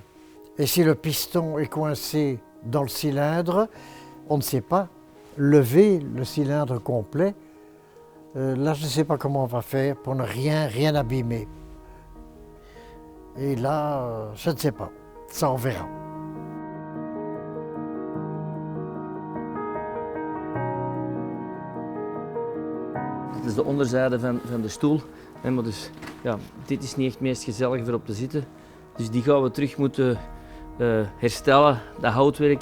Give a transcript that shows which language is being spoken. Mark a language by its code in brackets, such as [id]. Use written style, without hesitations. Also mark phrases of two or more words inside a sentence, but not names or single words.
[fr] Et si le piston est coincé dans le cylindre, on ne sait pas lever le cylindre complet. Là, je ne sais pas comment on va faire pour ne rien abîmer. Et là, je ne sais pas. Ça, on verra. [nl] Dit is de onderzijde van de stoel. Maar dus, ja, dit is niet echt het meest gezellig voor op te zitten. Dus die gaan we terug moeten herstellen, dat houtwerk.